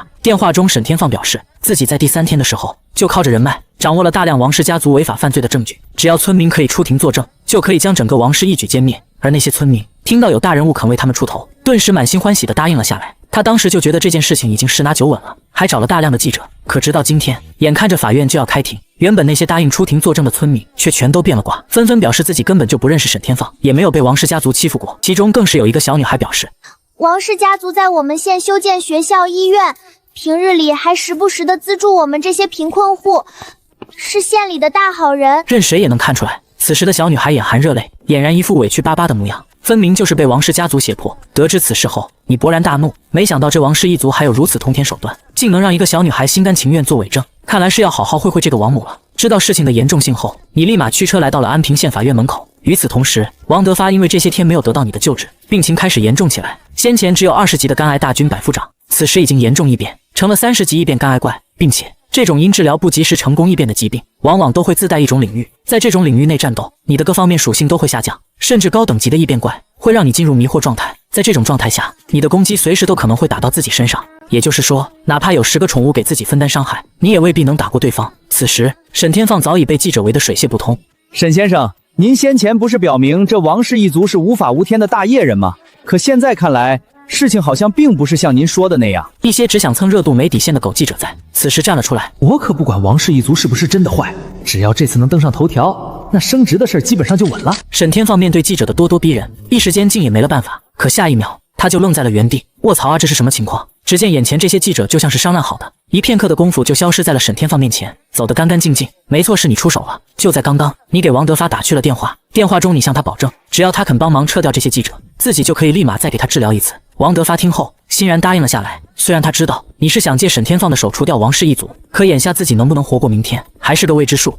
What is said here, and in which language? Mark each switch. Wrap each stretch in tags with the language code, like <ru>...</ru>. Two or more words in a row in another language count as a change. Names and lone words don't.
<zh>電話中，沈天放表示自己在第3天的時候，就靠着人脈掌握了大量王氏家族違法犯罪的證據，只要村民可以出庭作證，就可以將整個王氏一舉歼滅。而那些村民聽到有大人物肯為他們出頭，頓時滿心歡喜地答應了下來。他當時就覺得這件事情已經10拿9 穩了，還找了大量的記者。可直到今天，眼看着法院就要開庭，原本那些答應出庭作證的村民卻全都變了卦，紛紛表示自己根本就不認識沈天放，也沒有被王氏家族欺負過。其中更是有一個小女孩表示，王氏家族在我們縣修建學校、醫院，平日裡還時不时的資助我們這些貧困戶，是縣裡的大好人。任誰也能看出來，此時的小女孩眼含熱淚，俨然一副委屈巴巴的模樣，分明就是被王氏家族脅迫。得知此事後，你勃然大怒，沒想到這王氏一族還有如此通天手段，竟能讓一個小女孩心甘情願做偽證，看來是要好好會會這個王母了。知道事情的嚴重性後，你立馬驅車來到了安平縣法院門口。與此同時，王德發因為這些天沒有得到你的救治，病情開始嚴重起來。先前只有20級的肝癌大軍百夫長，此時已經嚴重異變，成了30級異變肝癌怪，並且這種因治療不及時成功異變的疾病，往往都會自帶一種領域，在這種領域內戰鬥，你的各方面屬性都會下降，甚至高等級的異變怪會讓你進入迷惑狀態。在這種狀態下，你的攻擊隨時都可能會打到自己身上。也就是說，哪怕有10個寵物給自己分擔傷害，你也未必能打過對方。此時，沈天放早已被記者圍得水泄不通。沈先生，您先前不是表明這王氏一族是無法無天的大业人嗎？可現在看來，事情好像并不是像您说的那样。一些只想蹭热度没底线的狗记者在此时站了出来。我可不管王氏一族是不是真的坏，只要这次能登上头条，那升职的事基本上就稳了。沈天放面对记者的咄咄逼人，一时间竟也没了办法。可下一秒，他就愣在了原地。卧槽啊，这是什麼情況？只見眼前這些記者就像是商量好的，一片刻的功夫就消失在了沈天放面前，走得乾乾淨淨。沒錯，是你出手了。就在剛剛，你給王德發打去了電話，電話中你向他保證，只要他肯幫忙撤掉這些記者，自己就可以立馬再給他治療一次。王德發聽後欣然答應了下來。雖然他知道你是想借沈天放的手除掉王氏一族，可眼下自己能不能活過明天還是個未知數。</zh>